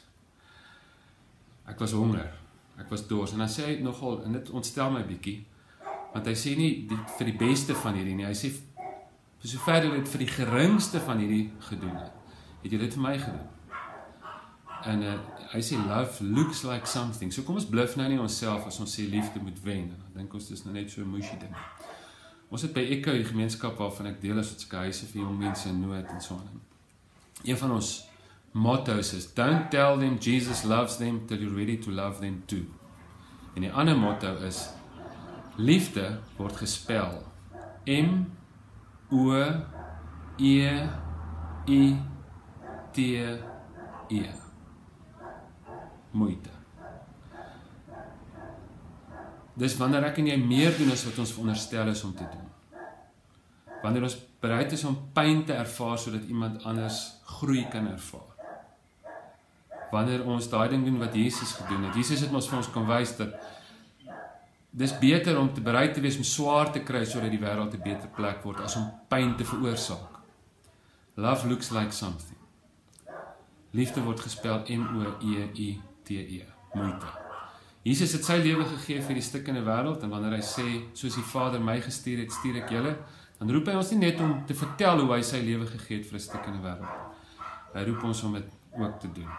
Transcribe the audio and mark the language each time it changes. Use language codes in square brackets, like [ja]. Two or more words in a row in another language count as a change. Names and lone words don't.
[af] Ek was honger, ek was dors, en dan sê hy nogal, en dit ontstel my bietjie, want hy sê nie vir die beste van hierdie nie, hy sê, vir sover jy dit vir die geringste van hierdie gedoen het jy dit vir my gedoen. En hy sê, [en] love looks like something, [af] so kom ons bluf nou nie onsself as ons sê liefde moet wen, en dan dink ons dis nou net so 'n mushy ding. Ons het by Echo, die gemeenskap waarvan ek deel is, wat huise vir jong mense in nood en so aan. Een van ons motto's is, [en] don't tell them Jesus loves them till you're ready to love them too. [af] En die ander motto is, liefde word gespel M-O-E-I-T-E. Moeite. Dis wanneer ek en jy meer doen as wat ons veronderstel is om te doen. Wanneer ons bereid is om pyn te ervaar sodat iemand anders groei kan ervaar. Wanneer ons daai ding doen wat Jesus gedoen het. Jesus het ons vir ons kon wys dat dis beter om te bereid te wees om swaar te kry sodat die wêreld 'n beter plek word as om pyn te veroorsaak. [en] Love looks like something. [af] Liefde word gespel M-O-E-I-T-E. Moeite. Jesus het sy lewe gegee vir die stikkende wêreld, en wanneer hy sê, soos die Vader my gestuur het, stuur ek julle, dan roep hy ons nie net om te vertel hoe hy sy lewe gegee het vir 'n stikkende wêreld. Hy roep ons om dit ook te doen.